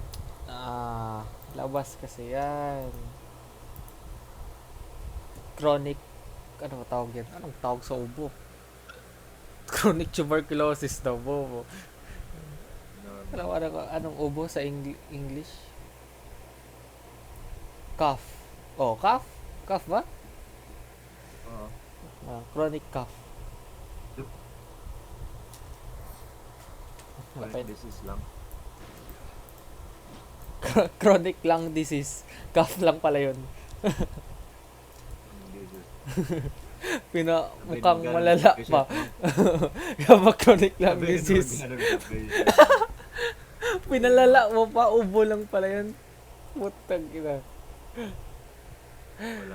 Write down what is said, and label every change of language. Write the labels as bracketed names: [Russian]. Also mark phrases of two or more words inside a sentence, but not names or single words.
[Filipino] Labas kasi yan. Chronic, ano ba tawag yan? Anong tawag sa ubo? [English] Chronic tuberculosis [Filipino] daw, bobo. Anong ubo sa English? [English] Cough. Oh, cough? Cough ba? [Filipino] Oo. [English] Chronic cough. Chronic disease lang. Chronic lung disease. Cough [Filipino] lang pala yun. [English] Disease. [Filipino] Mukhang Ganun malala pa. patient mo. Kapag [English] chronic lung [Filipino] Sabi nung [English] disease. [Filipino] ganun ka patient. Pinalala mo pa, ubo lang pala yun. Putang ina. Wala.